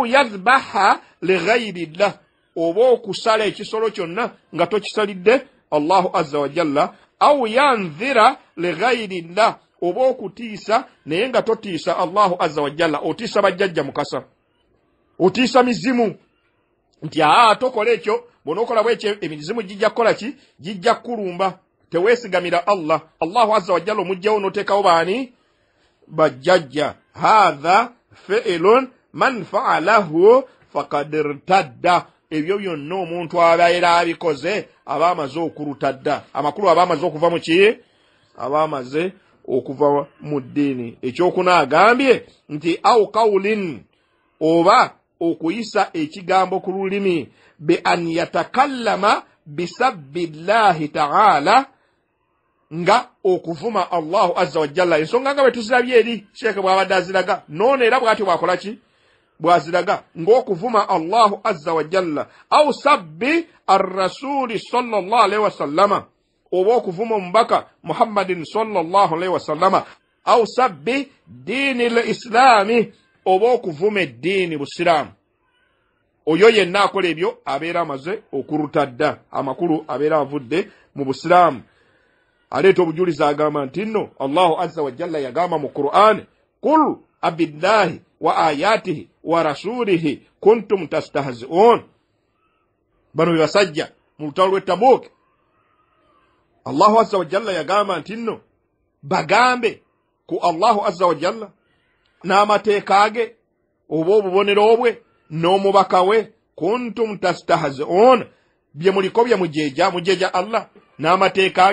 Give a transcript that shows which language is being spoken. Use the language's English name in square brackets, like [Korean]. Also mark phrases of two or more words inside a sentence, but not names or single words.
[Arabic] يذبح لغير الله [Ganda] oba okusala ekisolo kyonna nga tokisalidde [Arabic] الله عز وجل أو ينذر لغير الله [Ganda] oba okutiisa naye nga totiisa [Arabic] الله عز وجل [Ganda] otiisa bajjajja mukasa otiisa mizimu nti tokola ekyo bw'onookola bwekyo emizimu gijja kukola ki gijja kulumba teweesigamira [Arabic] الله عز وجل [Ganda] omugjawo n'oteekawo baani bajjajja [Arabic] هذا فعل من فعله فقد ارتد [Ganda] ebyo byonna omuntu abaera abikoze aba amaze okulutadda amakulu aba amaze okuva mu ki aba amaze okuva mu ddiini ekyokuna agambye nti [Arabic] أو قول [Ganda] oba okuyisa ekigambo ku lulimi [Arabic] بأن يتكلم بسب الله تعالى [Ganda] nga okuvuma [Arabic] الله عز وجل [Ganda] ensonga nga bwe tuzirabye eri Sheekh bw'abadde aziraga noono era bw'atyo bwakola ki bw'aziraga ng'okuvuma [Arabic] الله عز وجل أو سب الرسول صلى الله عليه وسلم [Ganda] oba okuvuma omubaka [Arabic] محمد صلى الله عليه وسلم أو سب دين الإسلام [Ganda] oba okuvuma eddiini busiraamu oyo yenna akola ebyo abeera amaze okuruta dda amakulu abeera avudde mu busiraamu aleeta obujulizi agamba nti nno [Arabic] الله عز وجل [Ganda] yagamba mu Qur'an [Arabic] قل أبالله وآياته ورسوله كنتم تستهزئون [Ganda] bano basajja mu lutalo lw'e Tabuk [Arabic] الله عز وجل [Ganda] yagamba nti nno bagambe ku [Arabic] الله عز وجل [Ganda] n'amateeka ge oba obubonero bwe n'omubaka we [Arabic] كنتم تستهزئون [Ganda] bye muliko bye mujeja Allah n'amateeka